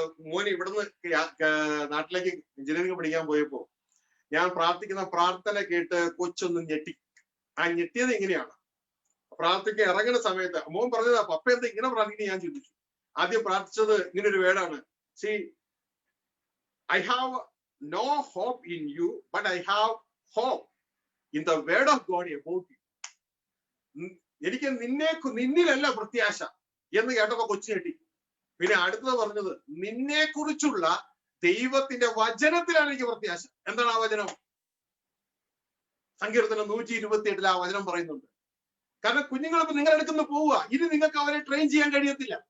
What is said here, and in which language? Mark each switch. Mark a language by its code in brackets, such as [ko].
[ml] മോന് ഇവിടുന്ന് നാട്ടിലേക്ക് എഞ്ചിനീയറിംഗ് പഠിക്കാൻ പോയപ്പോ ഞാൻ പ്രാർത്ഥിക്കുന്ന പ്രാർത്ഥന കേട്ട് കൊച്ചൊന്ന് ഞെട്ടി. ആ ഞെട്ടിയത് ഇങ്ങനെയാണ്, പ്രാർത്ഥിക്കാൻ ഇറങ്ങുന്ന സമയത്ത് മോൻ പറഞ്ഞതാ, പപ്പ എന്താ ഇങ്ങനെ പ്രാർത്ഥിക്കുന്നത് ഞാൻ ചിന്തിച്ചു. ആദ്യം പ്രാർത്ഥിച്ചത് ഇങ്ങനെ ഒരു വേർഡാണ്, [en] See I have no hope in you, but I have hope in the word of God about you. [ml] എനിക്ക് നിന്നിലല്ല പ്രത്യാശ എന്ന് കേട്ടപ്പോ കൊച്ചു കെട്ടി. പിന്നെ അടുത്തത് പറഞ്ഞത് നിന്നെ കുറിച്ചുള്ള ദൈവത്തിന്റെ വചനത്തിലാണ് എനിക്ക് പ്രത്യാശ. എന്താണ് ആ വചനം? സങ്കീർത്തനം 128 ആ വചനം പറയുന്നുണ്ട്. കാരണം കുഞ്ഞുങ്ങളിപ്പോ നിങ്ങളുടെ അടുത്തുനിന്ന് പോവുക, ഇനി നിങ്ങൾക്ക് അവരെ ട്രെയിൻ ചെയ്യാൻ കഴിയത്തില്ല.